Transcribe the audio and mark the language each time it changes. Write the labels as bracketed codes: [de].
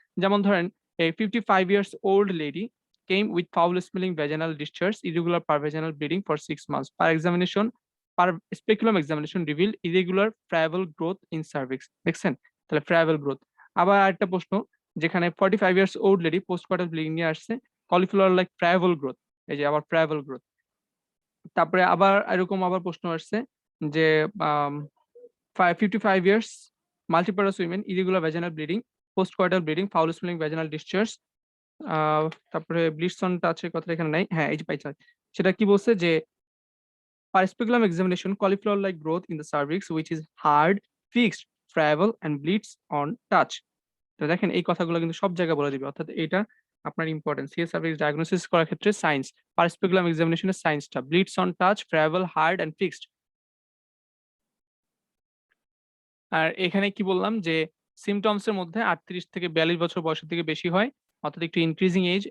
[en] যেমন ধরেন এই 55 years old lady came with foul smelling vaginal discharge, irregular per vaginal bleeding for 6 months per examination, per speculum examination reveal irregular friable growth in cervix. [bn] দেখছেন, তাহলে ফ্রাইবল growth. আবার আরেকটা প্রশ্ন, যেখানে [en] 45 years old lady [bn] post quarter bleeding নিয়ে আসছে, [en] cauliflower like friable growth, [bn] এই যে আবার ফ্রাইবল গ্রোথ। তারপরে আবার এরকম আবার প্রশ্ন আসছে যে [en] 55 years multiparous women, irregular vaginal bleeding, postcoital bleeding, foul smelling vaginal discharge, তারপরে bleeds on টাচের কথা [bn] এখানে নাই, হ্যাঁ এই যে পাইছে, সেটা কি বলছে যে [en] per speculum examination cauliflower like growth in the cervix which is hard, fixed, friable and bleeds on touch। [bn] তো দেখেন এই কথাগুলো কিন্তু সব জায়গায় বলে দিবে, অর্থাৎ এটা আপনার ইম্পর্টেন্ট সিএস সার্ভিক্স ডায়াগনোসিস করার ক্ষেত্রে science, per speculum এক্সামিনেশনের সায়েন্সটা, [en] Bleeds on touch, friable, hard and fixed. [bn] আর এখানে কি বললাম যে সিমটমস এর মধ্যে 38 থেকে 42 বছর বয়সের থেকে বেশি হয়, অর্থাৎ একটু ইনক্রিজিং এজ।